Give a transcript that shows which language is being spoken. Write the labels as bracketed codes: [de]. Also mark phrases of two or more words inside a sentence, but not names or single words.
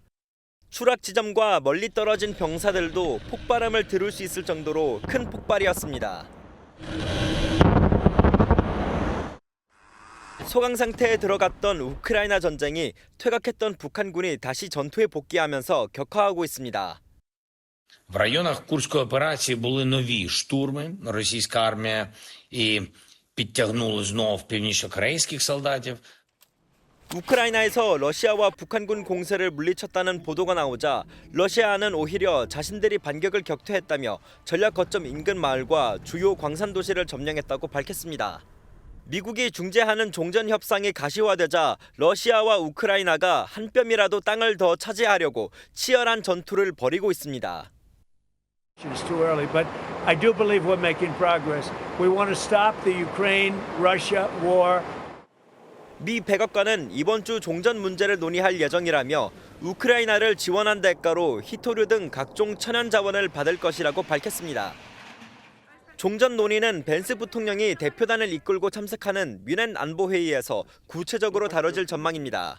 [ko] 추락 지점과 멀리 떨어진 병사들도 폭발음을 들을 수 있을 정도로 큰 폭발이었습니다. 소강 상태에 들어갔던 우크라이나 전쟁이 퇴각했던 북한군이 다시 전투에 복귀하면서 격화하고 있습니다. [uk] В районах Курської операції були нові штурми. Російська армія і підтягнули знов північно-корейських солдатів. [ko] 우크라이나에서 러시아와 북한군 공세를 물리쳤다는 보도가 나오자 러시아는 오히려 자신들이 반격을 격퇴했다며 전략 거점 인근 마을과 주요 광산 도시를 점령했다고 밝혔습니다. 미국이 중재하는 종전 협상이 가시화되자 러시아와 우크라이나가 한 뼘이라도 땅을 더 차지하려고 치열한 전투를 벌이고 있습니다. [en] It's too early, but I do believe we're making progress. We want to stop the Ukraine-Russia war. [ko] 미 백악관은 이번 주 종전 문제를 논의할 예정이라며 우크라이나를 지원한 대가로 히토류 등 각종 천연 자원을 받을 것이라고 밝혔습니다. 종전 논의는 벤스 부통령이 대표단을 이끌고 참석하는 뮌헨 안보회의에서 구체적으로 다뤄질 전망입니다.